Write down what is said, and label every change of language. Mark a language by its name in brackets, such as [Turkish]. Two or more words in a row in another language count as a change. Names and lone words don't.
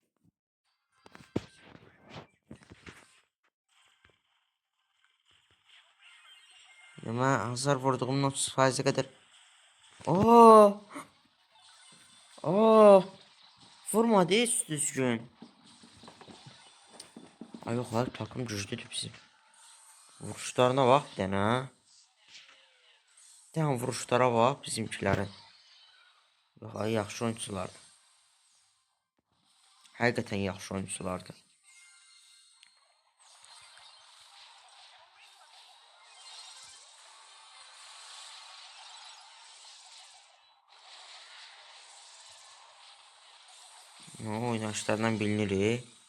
[Turkish] Ama hasar vurduğumun 30% kadar. Oo. Oo. [Azerbaijani] Vurmadı hiç düzgün. [Turkish] Ay yok lan, takım güçlüdür bizim. Vuruşlarına bak bir dənə. Bir dənə vuruşlara bak bizimkilərin. [Azerbaijani] Yox ay, yaxşı oyunculardır. Həqiqətən yaxşı oyunculardır. [Turkish] Oynayışlardan bilinir.